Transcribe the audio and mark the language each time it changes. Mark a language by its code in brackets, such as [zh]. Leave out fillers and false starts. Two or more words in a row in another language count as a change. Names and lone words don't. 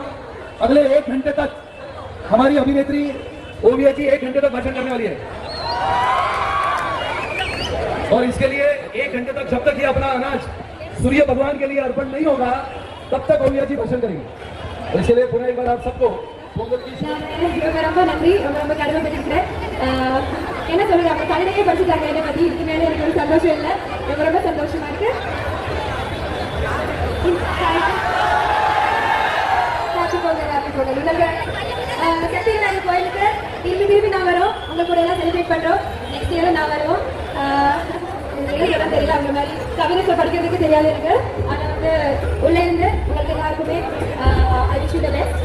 [hi] अगले 1 घंटे तक हमारी अभिनेत्री ओविया जी 1 घंटे तक भाषण करने वाली है। और इसके लिए 1 घंटे तक जब तक ये अपना अनाज सूर्य भगवान के लिए अर्पण नहीं होगा तब तक ओविया जी भाषण करेंगे। और इसके लिए पुनः एक बार आप सबको [ta] ரொம்ப நன்றி, ரொம்ப கடமைப்பட்டிருக்கிறேன். என்ன சொல்றது, அவங்க கலைஞரே படிச்சுட்டாங்க என்னை பத்தி. இதுக்கு மேலே எனக்கு ஒரு சந்தோஷம் இல்லை, ரொம்ப சந்தோஷமா இருக்கு. சக்தி விநாயகர் கோயிலுக்கு திரும்பி நான் வரோம், உங்க கூட எல்லாம் செலிப்ரேட் பண்றோம். [en] next year [ta] நான் வரோம். இடம் தெரியல, அவங்க மாதிரி கவிதை படிக்கிறதுக்கு தெரியாது எனக்கு. ஆனா உள்ள இருந்து உங்களுக்கு எல்லாருக்குமே [en] I wish you the best.